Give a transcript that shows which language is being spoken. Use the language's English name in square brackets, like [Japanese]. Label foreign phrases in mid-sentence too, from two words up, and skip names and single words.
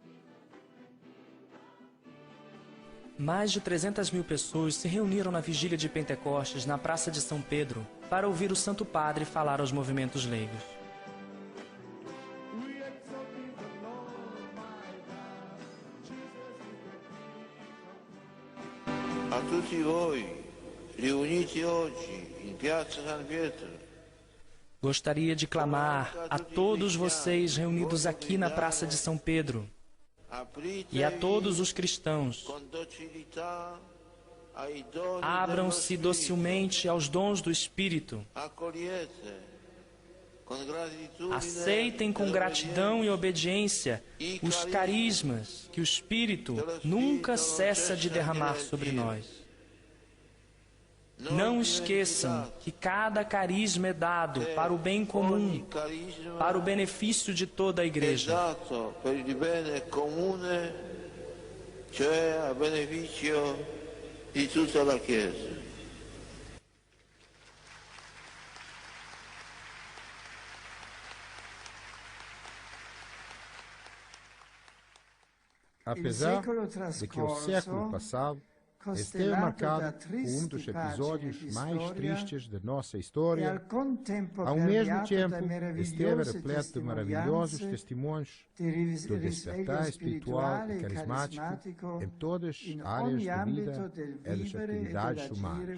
[Portuguese] Mais de 300 mil pessoas se reuniram na vigília de Pentecostes na Praça de São Pedro para ouvir o Santo Padre falar aos movimentos leigos. [Italian] A tutti voi, riuniti oggi in Piazza San Pietro, [Portuguese] Gostaria de clamar a todos vocês reunidos aqui na Praça de São Pedro e a todos os cristãos: abram-se docilmente aos dons do Espírito. Aceitem com gratidão e obediência os carismas que o Espírito nunca cessa de derramar sobre nós. Não esqueçam que cada carisma é dado para o bem comum, para o benefício de toda a Igreja. [Italian] Cioè a beneficio di tutta la Chiesa. [Portuguese] Apesar de que o século passado esteve marcado por um dos episódios mais tristes de nossa história, ao mesmo tempo esteve repleto de maravilhosos testemunhos do despertar espiritual e carismático em todas as áreas da vida e das atividades humanas.